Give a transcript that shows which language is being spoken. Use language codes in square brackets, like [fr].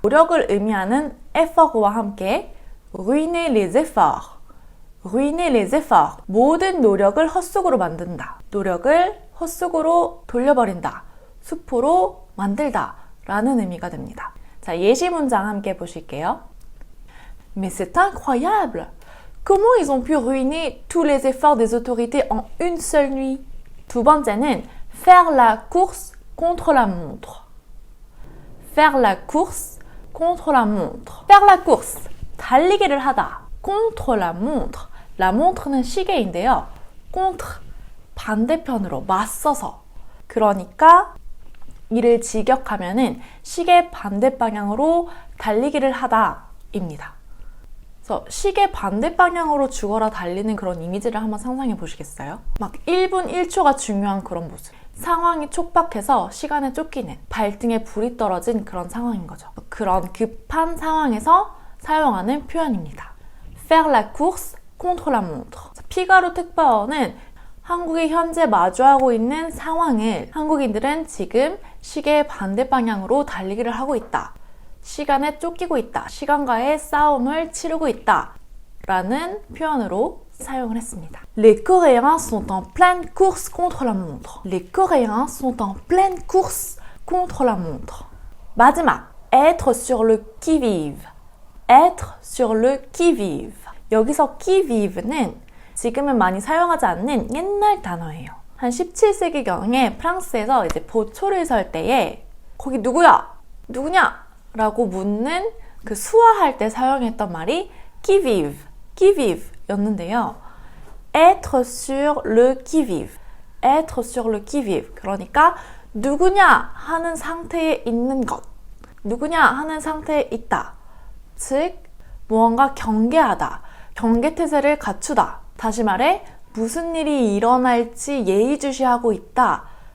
[ko] 노력을 의미하는 effort와 함께 [fr] ruiner les efforts. ruiner les efforts. [ko] 모든 노력을 헛수고로 만든다. 노력을 헛수고로 돌려버린다. 수포로 만들다 라는 의미가 됩니다. 자, 예시 문장 함께 보실게요. [fr] Mais c'est incroyable! Comment ils ont pu ruiner tous les efforts des autorités en une seule nuit? [ko] 두 번째는 [fr] faire la course contre la montre. faire la course contre la montre. faire la course, [ko] 달리기를 하다. [fr] contre la montre. [ko] la montre는 시계인데요. contre, 반대편으로 맞서서. 그러니까 이를 직역하면은 시계 반대 방향으로 달리기를 하다입니다. 그래서 시계 반대 방향으로 죽어라 달리는 그런 이미지를 한번 상상해 보시겠어요? 막 1분 1초가 중요한 그런 모습. 상황이 촉박해서 시간에 쫓기는, 발등에 불이 떨어진 그런 상황인 거죠. 그런 급한 상황에서 사용하는 표현입니다. [fr] faire la course contre la montre. [ko] 피가로 특파원은 한국이 현재 마주하고 있는 상황을 한국인들은 지금 시계의 반대 방향으로 달리기를 하고 있다. 시간에 쫓기고 있다. 시간과의 싸움을 치르고 있다. 라는 표현으로 사용을 했습니다. [fr] Les Coréens sont en pleine course contre la montre. Les Coréens sont en pleine course contre la montre. [ko] 마지막, [fr] être sur le qui-vive. être sur le qui-vive. [ko] 여기서 qui-vive는 지금은 많이 사용하지 않는 옛날 단어예요. 한 17세기경에 프랑스에서 이제 보초를 설 때에 거기 누구야? 누구냐? 라고 묻는 그 수화할 때 사용했던 말이 qui-vive, qui-vive 였는데요. [fr] être sur le qui-vive, être sur le qui-vive. [ko] 그러니까 누구냐 하는 상태에 있는 것, 누구냐 하는 상태에 있다. 즉, 무언가 경계하다, 경계태세를 갖추다. 다시 말해, 무슨 일이 일어날지 예의주시하고 있다.